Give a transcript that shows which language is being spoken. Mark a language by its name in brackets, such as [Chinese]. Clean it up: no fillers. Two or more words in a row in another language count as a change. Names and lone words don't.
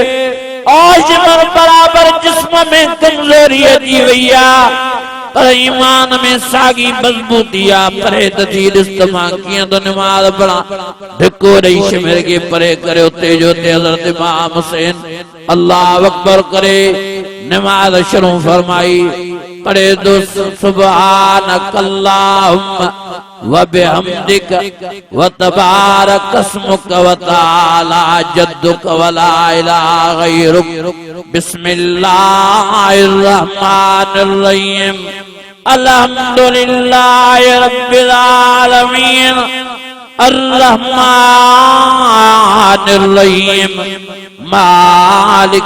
[Sindhi] शिमिर बराबर जिस्म में कमज़ोरी अची वई आहे पर ईमान में सागी मजबूती आहे परे थी ॾिस त मां कीअं थो नमाज पढ़ां धिको ॾेई शिमिर खे परे करे उते जो उते हज़रत इमाम हुसैन [Arabic] الله أكبر [Sindhi] करे नमाज शुरू फरमाई पढ़े दो [Arabic] سبحانك اللهم و بحمدك و تبارك اسمك و تعالى جدك و لا إله غيرك بسم الله الرحمن الرحيم الحمد لله رب العالمين الرحمن الرحيم مالك